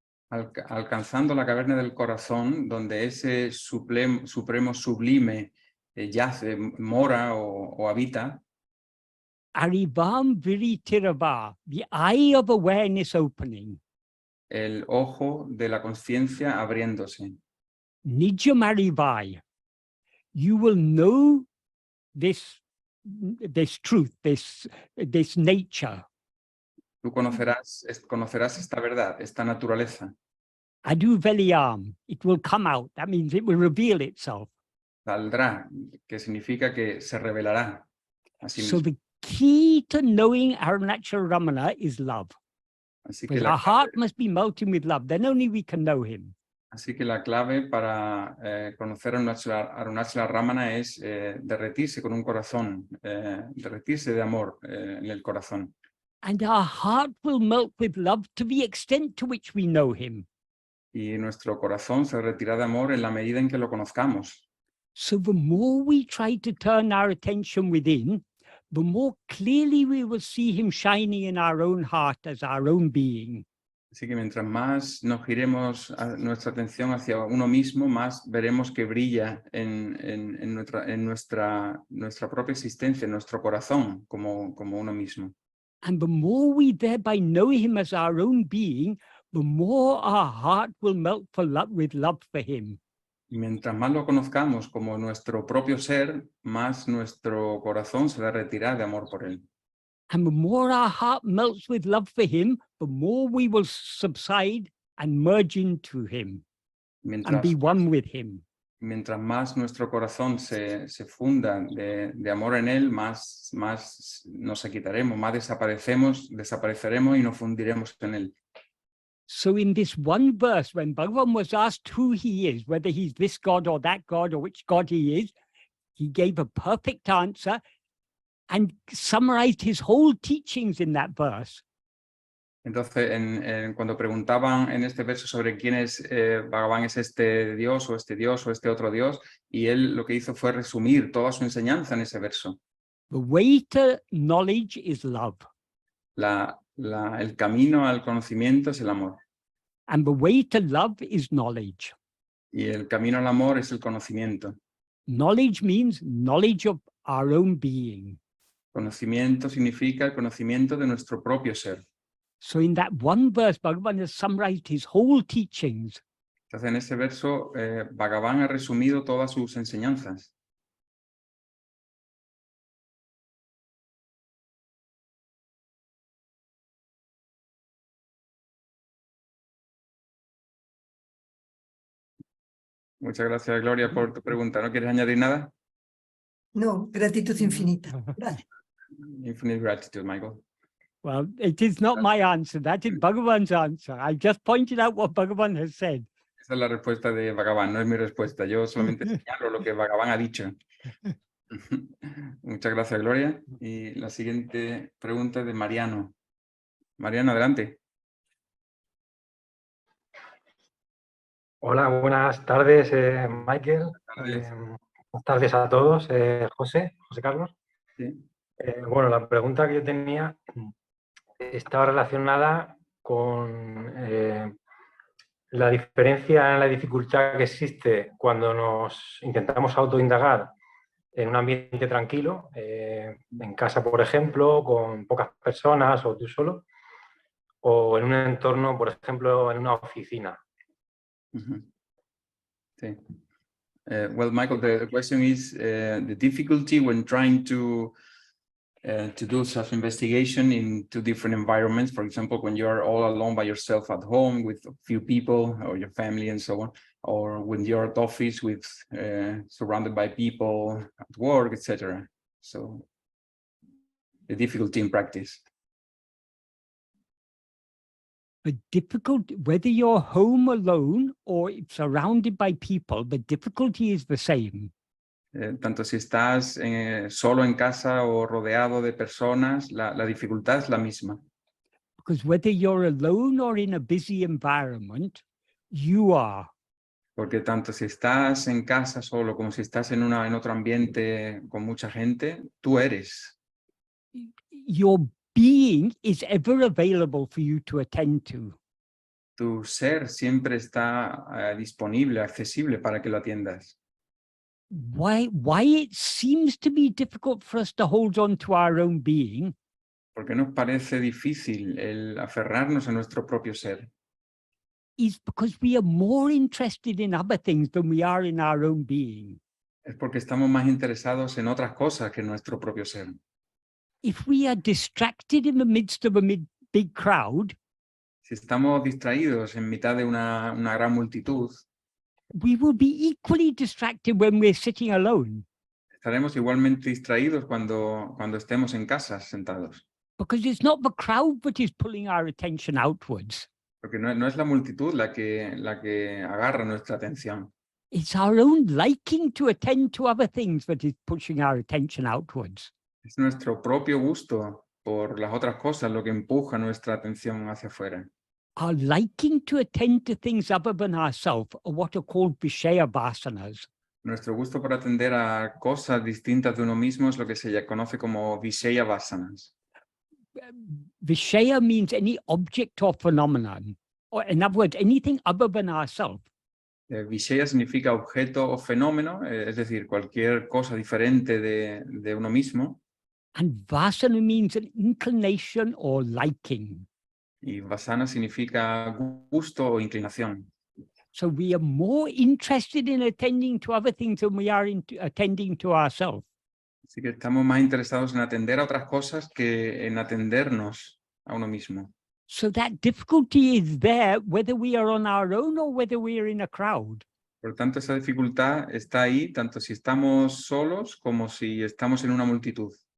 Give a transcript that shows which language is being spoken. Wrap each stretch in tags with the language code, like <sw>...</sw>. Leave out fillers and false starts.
<es>Alcanzando la caverna del corazón, donde ese supremo sublime yace, mora o habita.</es> <ta>Arivam viritirava,</ta> <en>the eye of awareness opening.</en> <es>El ojo de la conciencia abriéndose.</es> <ta>Nijam arivai.</ta> <en>You will know this truth, this nature.</en> <es>Tú conocerás esta verdad, esta naturaleza.</es> <ta>Adu veliyam,</ta> <en>it will come out. That means it will reveal itself.</en> <es>Saldrá, que significa que se revelará a sí</es> <en>So</en> <es>mismo.</es> <en>the key to knowing Arunachala Ramana is love.</en> <es>Así que</es> <en>Because our heart must be melting with love. Then only we can know him.</en> <es>Así que la clave para conocer a Arunachala Ramana es derretirse con un corazón, derretirse de amor en el corazón.</es> <en>And our heart will melt with love to the extent to which we know him.</en> <es>Y nuestro corazón se derretirá de amor en la medida en que lo conozcamos.</es> <en>So the more we try to turn our attention within, the more clearly we will see him shining in our own heart as our own being.</en> <es>Así que mientras más nos giremos nuestra atención hacia uno mismo, más veremos que brilla en nuestra propia existencia, en nuestro corazón, como uno mismo.</es> <en>And the more we thereby know him as our own being, the more our heart will melt with love for him.</en> <es>Y mientras más lo conozcamos como nuestro propio ser, más nuestro corazón se derretirá de amor por él.</es> <en>And the more our heart melts with love for him, the more we will subside and merge into him and be one with him.</en> <es>Mientras más nuestro corazón se funda de amor en él, más nos quitaremos, más desapareceremos y nos fundiremos en él.</es> <en>So in this one verse, when Bhagavan was asked who he is, whether he's this God or that God or which God he is, he gave a perfect answer and summarized his whole teachings in that verse.</en> <es>Entonces, cuando preguntaban en este verso sobre quién es Bhagavan, es este Dios o este otro Dios, y él lo que hizo fue resumir toda su enseñanza en ese verso.</es> <en>The way to knowledge is love.</en> <es>El camino al conocimiento es el amor.</es> <en>And the way to love is knowledge.</en> <es>Y el camino al amor es el conocimiento.</es> <en>Knowledge means knowledge of our own being.</en> <es>Conocimiento significa el conocimiento de nuestro propio ser.</es> <en>So in that one verse, Bhagavan has summarized his whole teachings.</en> <es>Entonces, en ese verso, Bhagavan ha resumido todas sus enseñanzas. Muchas gracias, Gloria, por tu pregunta. ¿No quieres añadir nada? No, gratitud infinita. Vale.</es> <en>Infinite gratitude, Michael. Well, it is not my answer. That is Bhagavan's answer. I just pointed out what Bhagavan has said.</en> <es>Esa es la respuesta de Bhagavan, no es mi respuesta. Yo solamente señalo lo que Bhagavan ha dicho. Muchas gracias, Gloria. Y la siguiente pregunta es de Mariano. Mariano, adelante. Hola, buenas tardes, Michael. Tardes. Buenas tardes a todos. José Carlos. Sí. Bueno, la pregunta que yo tenía estaba relacionada con la diferencia en la dificultad que existe cuando nos intentamos autoindagar en un ambiente tranquilo, en casa, por ejemplo, con pocas personas o tú solo, o en un entorno, por ejemplo, en una oficina. Sí.</es> <en>Well, Michael, the question is the difficulty when trying to do self-investigation in two different environments. For example, when you are all alone by yourself at home with a few people or your family and so on, or when you're at office with surrounded by people at work, etc. So the difficulty in practice. The difficulty, whether you're home alone or surrounded by people, the difficulty is the same.</en> <es>Tanto si estás solo en casa o rodeado de personas, la dificultad es la misma.</es> <en>Because whether you're alone or in a busy environment, you are.</en> <es>Porque tanto si estás en casa solo como si estás en otro ambiente con mucha gente, tú eres.</es> <en>Your being is ever available for you to attend to.</en> <es>Tu ser siempre está disponible, accesible para que lo atiendas.</es> <en>Why it seems to be difficult for us to hold on to our own being?</en> <es>Porque nos parece difícil el aferrarnos a nuestro propio ser.</es> <en>Is because we are more interested in other things than we are in our own being.</en> <es>Es porque estamos más interesados en otras cosas que en nuestro propio ser.</es> <en>If we are distracted in the midst of a big crowd,</en> <es>Si estamos distraídos en mitad de una gran multitud,</es> <en>we will be equally distracted when we're sitting alone.</en> <es>estaremos igualmente distraídos cuando estemos en casa sentados.</es> <en>Because it's not the crowd that is pulling our attention outwards.</en> <es>Porque no es la multitud la que agarra nuestra atención.</es> <en>It's our own liking to attend to other things that is pushing our attention outwards.</en> <es>Es nuestro propio gusto por las otras cosas lo que empuja nuestra atención hacia afuera.</es> <en>Our liking to attend to things other than ourselves are what are called vishaya vasanas.</en> <es>Nuestro gusto por atender a cosas distintas de uno mismo es lo que se conoce como vishaya vasanas.</es> <en>Vishaya means any object or phenomenon, or in other words, anything other than ourselves.</en> <es>Vishaya significa objeto o fenómeno, es decir, cualquier cosa diferente de uno mismo.</es> <en>And vasana means an inclination or liking.</en> <es>Y vasana significa gusto o inclinación.</es> <en>So we are more interested in attending to other things than we are in attending to ourselves.</en> <es>Así que estamos más interesados en atender a otras cosas que en atendernos a uno mismo.</es> <en>So that difficulty is there whether we are on our own or whether we are in a crowd.</en> <es>Por tanto, esa dificultad está ahí, tanto si estamos solos como si estamos en una multitud.</es>